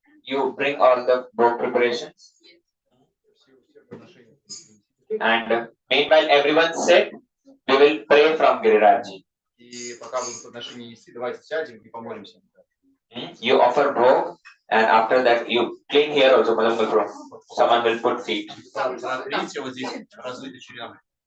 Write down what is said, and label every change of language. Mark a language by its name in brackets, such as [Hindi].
[English] You bring all the book preparations, and meanwhile everyone sit. We will pray from Girirajji. [Russian] И пока будут подношения нести, давайте сядем и помолимся. [English] You offer bhog, And after that, you clean here also, Madam Guru. Someone will put feet. [Russian] Видите, вот здесь разлиты черенок.